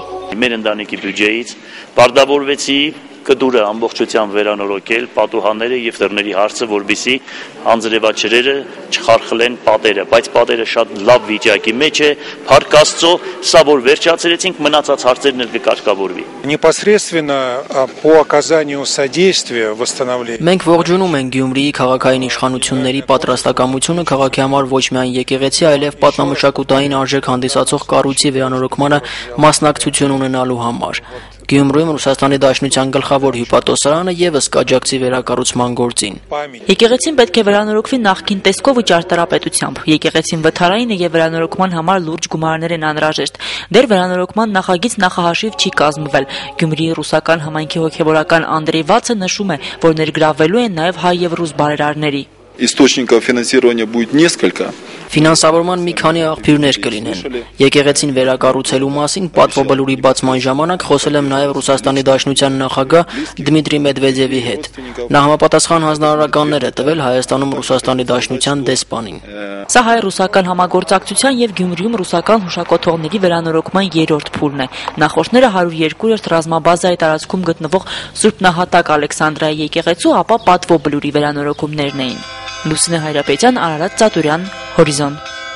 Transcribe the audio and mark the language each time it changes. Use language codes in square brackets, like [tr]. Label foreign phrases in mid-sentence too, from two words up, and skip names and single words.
[hy] Մեր ընտանիքի բյուջեից պարտավորվեցի կդուրը ամբողջությամբ վերանորոգել պատուհանները եւ դռների հարցը, որբիսի անձրևաչրերը չխարխլեն պատերը, բայց պատերը շատ լավ վիճակի մեջ է, փառք Աստծո, սա որ վերջացրեցինք, մնացած հարցերն էլ կկարգավորվի։ [ru] Непосредственно по оказанию содействия восстановлению. [hy] Մենք ողջունում ենք Գյումրիի քաղաքային իշխանությունների պատրաստակամությունը քաղաքի համար ոչ միայն եկեղեցի, այլև պատմամշակութային արժեք հանդիսացող կառույցի վերանորոգմանը մասնակցություն ունենալու համար։ Գյումրիում Ռուսաստանի Դաշնության գլխավոր հյուպատոսարանը եւս կաջակցի վերակառուցման գործին։ Եկեղեցին պետք է վերանորոգվի նախկին տեսքով ու ճարտարապետությամբ։ Եկեղեցին վթարային է եւ վերանորոգման համար լուրջ գումարներ են անհրաժեշտ։ Դեռ վերանորոգման նախագիծ նախահաշիվ չի կազմվել։ Գյումրիի ռուսական համայնքի հոգեվորական Անդրեյ Վացը նշում է, որ ներգրավվելու են նաեւ հայ եւ ռուս բարերարների։ [ru] Источников финансирования будет несколько. [hy] Ֆինանսավորման մի քանի աղբյուրներ կլինեն։ Եկեղեցին վերակառուցելու մասին պատվոբլուրի բացման ժամանակ խոսել եմ նաև Ռուսաստանի Դաշնության նախագահ Դմիտրի Մեդվեդևի հետ։ Նա համապատասխան հանձնարարականներ է տվել Հայաստանում Ռուսաստանի Դաշնության դեսպանին։ Սա հայ-ռուսական համագործակցության եւ Գյումրիում ռուսական հուշակոթողների վերանորոգման երրորդ փուլն է։ Նախորդները 102-րդ ռազմաբազայի տարածքում գտնվող Սուրբ Նահատակ Ալեքսանդրայի եկեղեցու, ապա պատվոբլուրի վերանորոգումներն էին։ Լուսինե Հայրապետյան, Արարատ Ծատուրյան, Հորիզոն։